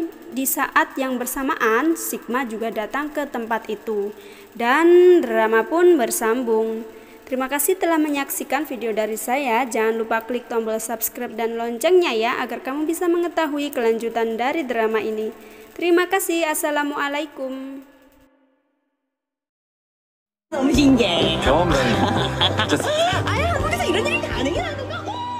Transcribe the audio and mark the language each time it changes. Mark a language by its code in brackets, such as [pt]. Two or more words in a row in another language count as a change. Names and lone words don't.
[id] Di saat yang bersamaan, Sigma juga datang ke tempat itu. Dan drama pun bersambung. Terima kasih telah menyaksikan video dari saya. Jangan lupa klik tombol subscribe dan loncengnya ya, agar kamu bisa mengetahui kelanjutan dari drama ini. Terima kasih. Assalamualaikum. [ko] 너무 신기해. 경험담이. 아니, 한국에서 이런 일이 가능이라는 거.